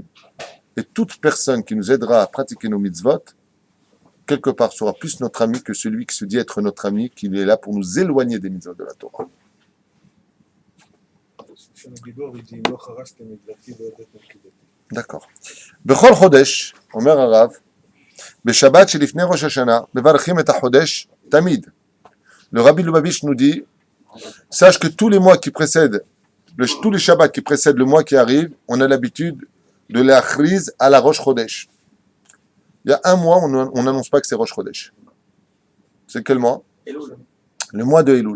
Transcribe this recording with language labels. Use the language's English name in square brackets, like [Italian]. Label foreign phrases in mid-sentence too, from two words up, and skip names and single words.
[French] Et toute personne qui nous aidera à pratiquer nos mitzvot, quelque part, sera plus notre ami que celui qui se dit être notre ami, qui est là pour nous éloigner des mitzvot de la Torah. D'accord. [Hebrew] בכל חודש, אומר ערב, בשבת שלפני ראש השנה, מברכים את החודש, תמיד. [French] Le Rabbi Lubavitch nous dit, sache que tous les mois qui précèdent, tous les Shabbats qui précèdent le mois qui arrive, on a l'habitude de l'achriz à la [Hebrew] ראש חודש. [French] Il y a un mois, on n'annonce pas que c'est [Hebrew] ראש חודש. [French] C'est quel mois? Le mois de Elul.